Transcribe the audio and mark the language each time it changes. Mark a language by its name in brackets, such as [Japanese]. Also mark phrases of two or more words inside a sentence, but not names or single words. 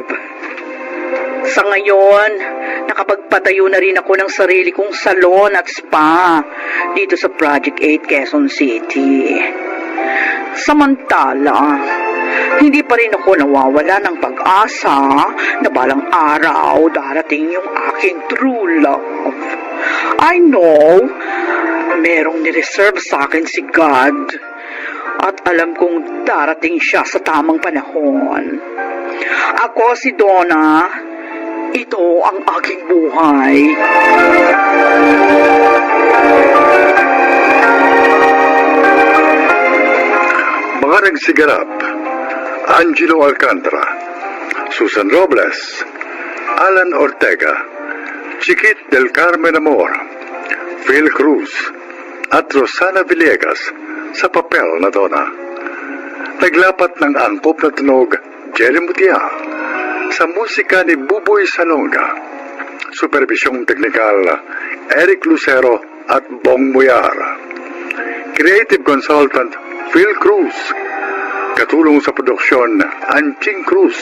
[Filipino] Sa ngayon, nakapagpatayo na rin ako ng sarili kong salon at spa dito sa Project 8 Quezon City. Samantala, hindi pa rin ako nawawala ng pag-asa na balang araw darating yung aking [English] true love. I know, [Filipino] merong nireserve sa akin si God at alam kong darating siya sa tamang panahon. Ako si Donna, ito ang aking buhay. Mga nagsiganap, Angelo Alcantara, Susan Robles, Alan Ortega, Chiquit del Carmen Amor, Phil Cruz, at Rosana Villegas sa papel na Donna. Naglapat ng angkop na tunog, Jerry Mutia, sa musika ni Buboy Salonga, supervisyong teknikal, Eric Lucero at Bong Muyar, [English] creative consultant, [Filipino] Phil Cruz, katulong sa produksyon, Anching Cruz.